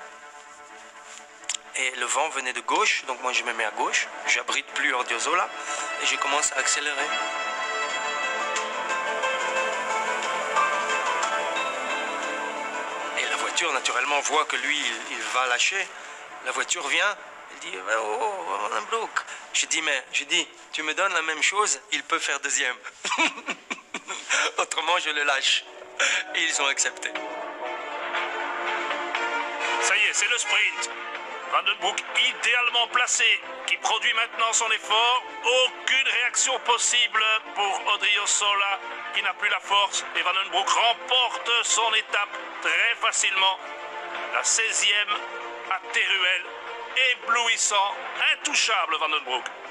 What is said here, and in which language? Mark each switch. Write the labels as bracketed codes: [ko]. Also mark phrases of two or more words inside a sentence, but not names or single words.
[fr] Et le vent venait de gauche, donc moi je me mets à gauche. J'abrite plus Ordiozola et je commence à accélérer. Et la voiture, naturellement, voit que lui, il va lâcher. La voiture vient, il dit, oh, Van den Broek. Je dis, tu me donnes la même chose, il peut faire deuxième. Autrement, je le lâche. Et ils ont accepté. Ça y est, c'est le sprint. Van den Broek idéalement placé, qui produit maintenant son effort. Aucune réaction possible pour Odriozola, qui n'a plus la force. Et Van den Broek remporte son étape très facilement. La 16e à Teruel. Éblouissant, intouchable Van den Broek.